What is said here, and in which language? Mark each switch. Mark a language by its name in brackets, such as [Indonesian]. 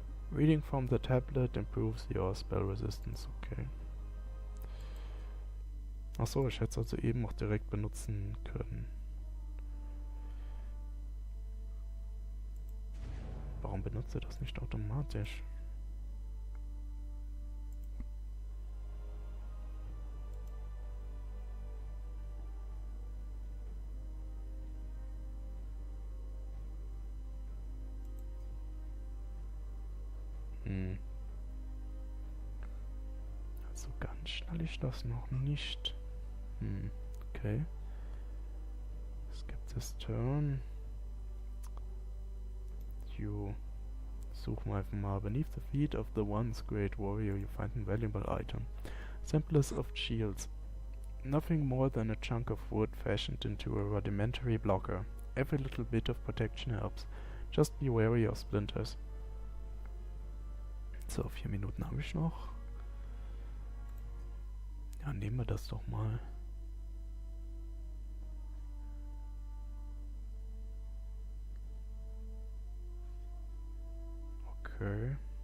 [English] Reading from the tablet improves your spell resistance. Okay. [German] Achso, ich hätte es also eben auch direkt benutzen können. Warum benutzt ihr das nicht automatisch? Also ganz schnell ich das noch nicht. [English] Okay. Skip this turn. [German] Suchen wir einfach mal. [English] Beneath the feet of the once great warrior you find a valuable item. Simplest of shields. Nothing more than a chunk of wood fashioned into a rudimentary blocker. Every little bit of protection helps. Just be wary of splinters. [German] So, 4 Minuten habe ich noch. Ja, nehmen wir das doch mal. Okay.